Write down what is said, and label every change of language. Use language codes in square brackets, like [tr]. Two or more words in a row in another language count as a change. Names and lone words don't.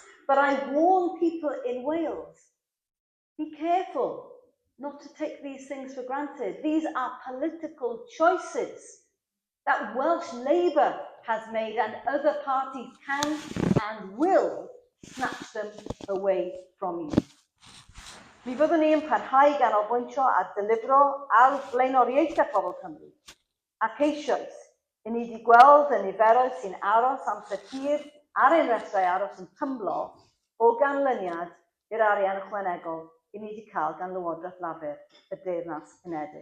[en] But I warn people in Wales, be careful not to take these things for granted. These are political choices that Welsh Labour has made, and other parties can and will snatch them away from you. [cy] Mi fyddwn ni'n parhau ganolbwyntio ar delifro ar blaenoriaethau pobl Cymru, ac eisoes i ni wedi gweld y niferoedd sy'n aros amser hir ar ein restrau aros yn tymlo o ganlyniad i'r arian ychwanegol i ni wedi cael gan Lywodraeth Lafur y Deyrnas Unedig.